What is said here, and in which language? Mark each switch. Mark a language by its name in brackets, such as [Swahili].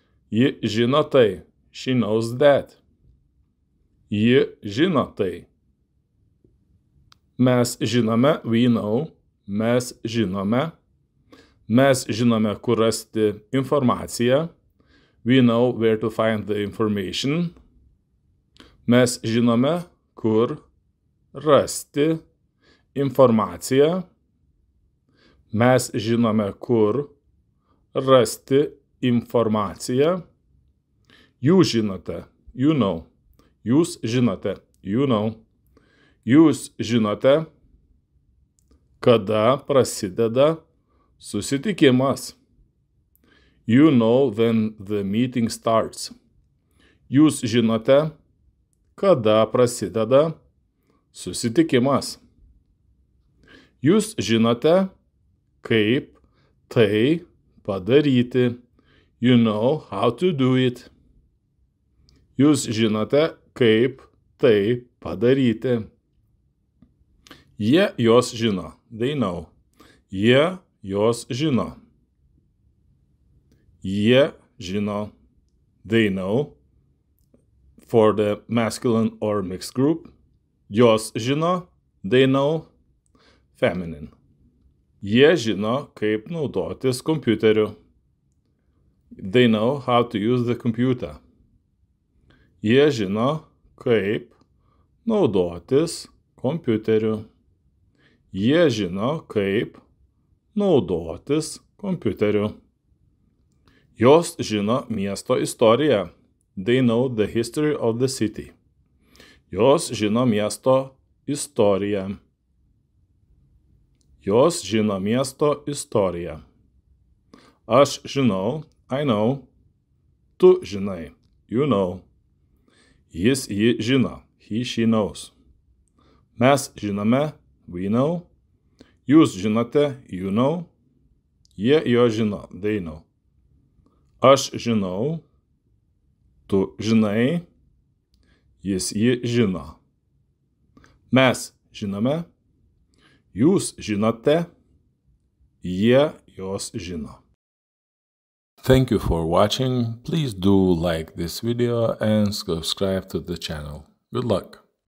[Lithuanian] Ji žino tai. [English] She knows that. [Lithuanian] Ji žino tai. Mes žinome, [English] we know. [Lithuanian] Mes žinome. Mes žinome, kur rasti informaciją. [English] We know where to find the information. [Lithuanian] Mes žinome, kur rasti informaciją. Mes žinome, kur rasti informaciją. Jūs žinote, [English] you know. [Lithuanian] Jūs žinote, you know. Jūs žinote, kada prasideda susitikimas. [English] You know when the meeting starts. [Lithuanian] Jūs žinote, kada prasideda susitikimas. Jūs žinote, kaip tai padaryti. [English] You know how to do it. [Lithuanian] Jūs žinote, kaip tai padaryti. Jie jos žino. [English] They know. [Lithuanian] Jie jos žino. Jie žino. [English] They know. For the masculine or mixed group. [Lithuanian] Jos žino. [English] They know. Feminine. [Lithuanian] Jie žino, kaip naudotis kompiuteriu. [English] They know how to use the computer. [Lithuanian] Jie žino, kaip naudotis kompiuteriu. Jie žino, kaip naudotis kompiuteriu. Jos žino miesto istoriją. [English] They know the history of the city. [Lithuanian] Jos žino miesto istoriją. Jos žino miesto istoriją. Aš žinau, [English] I know. [Lithuanian] Tu žinai, [English] you know. [Lithuanian] Jis ji žino, [English] he, she knows. [Lithuanian] Mes žinome, [English] we know. [Lithuanian] Jūs žinote, [English] you know. [Lithuanian] Jie jo žino, [English] they know. [Lithuanian] Aš žinau, tu žinai, jis ji žino. Mes žinome, jūs žinote, jie jos žino. [English] Thank you for watching. Please do like this video and subscribe to the channel. Good luck.